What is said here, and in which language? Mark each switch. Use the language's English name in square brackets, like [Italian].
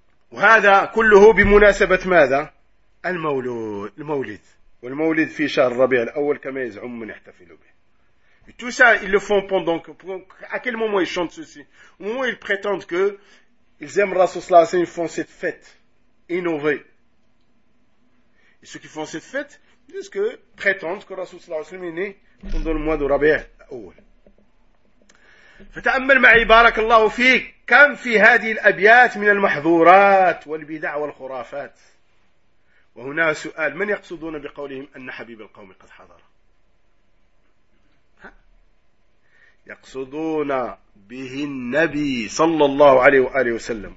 [Arabic] وهذا كله بمناسبة ماذا؟ المولود. المولد. والمولد في شهر الربيع الأول كما يزعم من يحتفل به. [French] Et tout ça, ils le font pendant que... À quel moment ils chantent ceci? Au moment où ils prétendent que ils aiment Rasul Salah Hussein, ils font cette fête innovée. Et ceux qui font cette fête, disent que prétendent que Rasul Salah Hussein est né pendant le mois de Rabi' al-Awwal. [Arabic] فتأمل معي بارك الله فيك كم في هذه الأبيات من المحظورات والبدع والخرافات. وهنا سؤال, من يقصدون بقولهم أن حبيب القوم قد حضر؟ يقصدون به النبي صلى الله عليه وآله وسلم.